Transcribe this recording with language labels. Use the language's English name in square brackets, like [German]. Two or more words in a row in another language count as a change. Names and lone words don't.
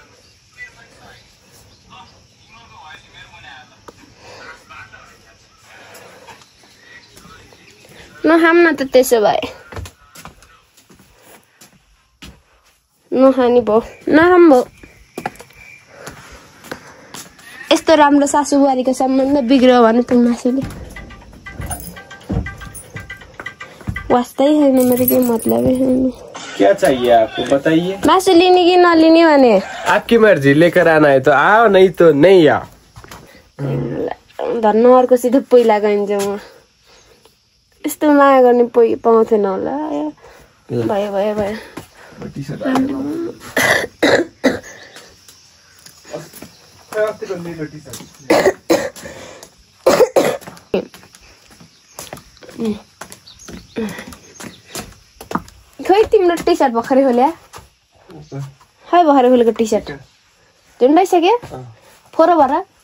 [Nepali] नखाम न त, त्यसो भए नखाने भयो, नखाम भयो। यस्तो राम्रो सासु बुहारीको सम्बन्ध बिग्रियो भने त मासुले वास्तै छैन, मेरो केही मतलबै छैन। [Hindi] क्या चाहिए आपको बताइए? [Nepali] मासु लिने कि नलिने भने [Hindi] आपकी मर्जी, लेकर आना है तो आओ, नहीं तो नहीं आओ। [Nepali] धन्न अर्कोसित पहिला गइन्छ। म यस्तो माया गर्ने पाउँथेन होला। भयो भयो भयो खोइ तिम्रो टी सर्ट भर्खरै खोल्या, खै भर्खरै खोलेको टी सर्ट झुन्डाइसक्यो फोरो भएर।